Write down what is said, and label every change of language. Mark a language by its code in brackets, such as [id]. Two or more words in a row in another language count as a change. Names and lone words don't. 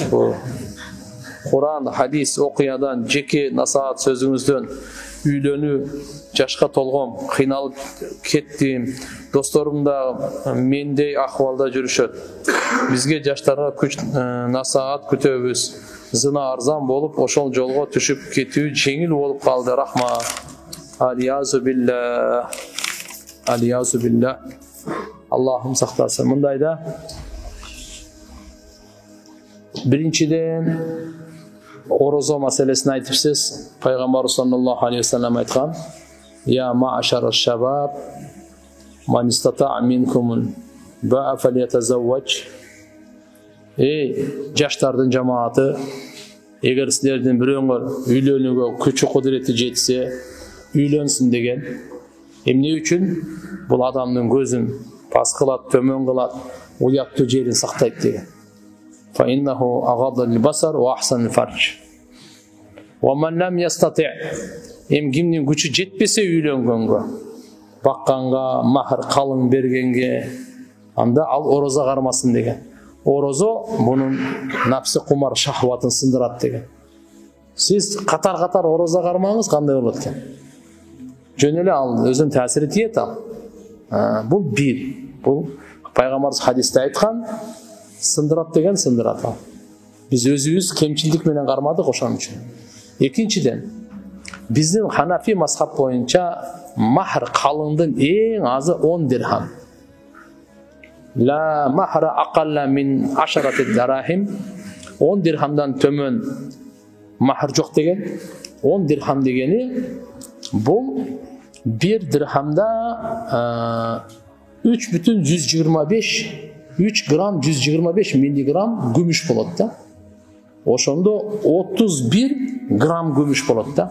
[ky] Куран, хадис, окуядан, жеке насаат сөзүңүздөн үйлөнүү, жашка толгом, кыйналып кеттим. Досторум да мендей акыбалда жүрүшөт. Бизге жаштарга күч, насаат күтөбүз. Зына арзан болуп, ошол жолго түшүп кетүү жеңил болуп калды. [ar] Рахмат. أعوذ بالله. أعوذ بالله. [ky] Аллахым сактасын. Мындайда биринчиден орозо маселесин айтыпсыз. [ar] Пайгамбар صلى الله عليه وسلم айткан: "يا معشر الشباب، من استطاع منكم الباءة فليتزوج." [ky] Жаштардын жамааты, эгер силердин бирөөңөр үйлөнүүгө күчү кудурети жетсе, үйлөнсүн деген. Эмне үчүн? Бул адамдын көзүн пас кылат, төмөн кылат, уяттуу жерин сактайт деген. [ar] فإنه أغض البصر وأحصن الفرج. ومن لم يستطع', [ky] кимдин күчү жетпесе үйлөнгөнгө, бакканга, махр калың бергенге, анда ал орозо кармасын деген. Орозо бунун напсы кумар шахватын сындырат деген. Сиз катар-катар орозо кармаңыз, кандай болот экен? Жөн эле ал өзүнүн таасири тиет ал. Бул бир. Бул пайгамбарыбыз хадисте айткан, сындырат деген сындырат ал. Биз өзүбүз кемчилдик менен кармадык ошон үчүн. Экинчиден, биздин Ханафи мазхаб боюнча махр калыңдын эң азы 10 дирхам. [ar] لا مهر أقل من 10 درهم. [ky] 10 дирхамдан төмөн махр жок деген. 10 dirham дегени бул 1 dirhamda 3 грамм 125 миллиграмм күмүш болот да. Ошондо 31 грамм күмүш болот да.